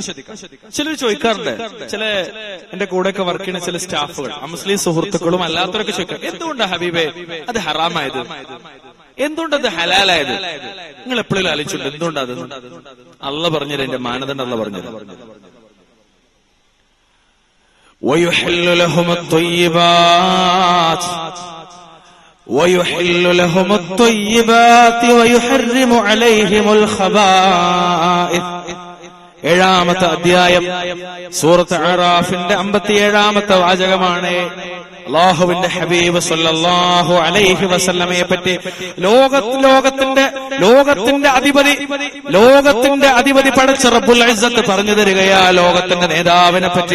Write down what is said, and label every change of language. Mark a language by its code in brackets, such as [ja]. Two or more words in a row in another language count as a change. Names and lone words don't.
[ml] ചിലർ ചോദിക്കാറുണ്ട്, ചില എന്റെ കൂടെയൊക്കെ വർക്ക് ചെയ്യുന്ന ചില സ്റ്റാഫുകൾ, മുസ്ലിം സുഹൃത്തുക്കളും അല്ലാത്തവരൊക്കെ ചോദിക്കാം, എന്തുകൊണ്ടാ ഹബീബേ അത് ഹറാമായത്, എന്തുകൊണ്ടത് ഹലാലായത്? നിങ്ങൾ എപ്പോഴും ആലോചിച്ചിട്ടുണ്ട് എന്തുകൊണ്ടത്? അള്ളാഹ് പറഞ്ഞത്, എന്റെ മാനദണ്ഡം അള്ളാഹ് പറഞ്ഞത്. [ar] ويحل لهم الطيبات ويحل لهم الطيبات ويحرم عليهم الخبائث. [ml] 7-ാമത്തെ അധ്യായം സൂറത്ത് അറാഫിന്റെ 57-ാമത്തെ വാചകമാണ്. അല്ലാഹുവിന്റെ ഹബീബ് [ar] صلى الله عليه وسلم [ml] പറ്റി ലോകത്തിന്റെ അധിപതി പടച്ച [ar] رب العزة [ml] പറഞ്ഞു തരികയാ ലോകത്തിന്റെ നേതാവിനെ പറ്റി.